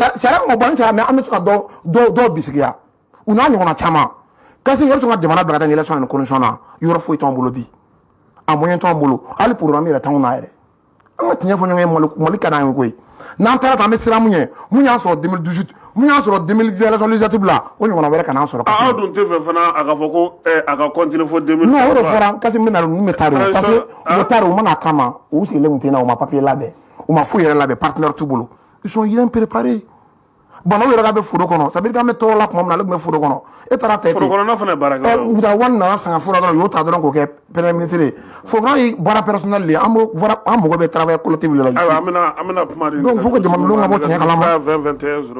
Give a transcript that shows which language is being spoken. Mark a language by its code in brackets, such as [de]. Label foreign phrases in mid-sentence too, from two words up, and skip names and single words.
[bm] sariya kan k'o baara kɛ mais an bɛ se ka dɔw bisigiya u n'a ɲɔgɔnna caman kasi yɛrɛ sɔn ka jamana bila ka taa élection ni condition na yɔrɔ foyi t'anw bolo bi a moyen t'anw bolo hali programme yɛrɛ t'anw na yɛrɛ an ka tiɲɛ fɔ ɲɔgɔn ye Mali ka d'an ye koyi n'an taara tan an bɛ siran mun ɲɛ mun y'a sɔrɔ 2018 mun y'a sɔrɔ 2020 [fr] élection législative [bm] la o ɲɔgɔnna wɛrɛ kana an sɔrɔ aw dun tɛ fɛ fana a ka fɔ ko a ka continuer fo 2020 non o de fɔra kasi min na ninnu bɛ taa de [fr] parce que [bm] u bɛ taa de u mana kama u sigilen tun tɛ na u ma papier labɛn u ma foyi yɛrɛ labɛn partenaire t'u bolo [fr] ils sont rien préparés [bm] bon o yɛrɛ ka bɛ foro kɔnɔ [fr] ça veut dire [bm] k'an bɛ tɔɔrɔ la tuma min na ale tun bɛ foro kɔnɔ e taara ta foro kɔnɔna fana baara kɛ u taa wari nana san ka foro dɔrɔn u y'o ta dɔrɔn k'o kɛ [fr] premier ministre [bm] ye foro ye baara personnel de ye an mago bɛ [fr] travail collectif [bm] de la ayiwa an bɛna kuma de [fr] donc faut que [bm] jamanadenw ka bɔ tiɲɛ kalama 2021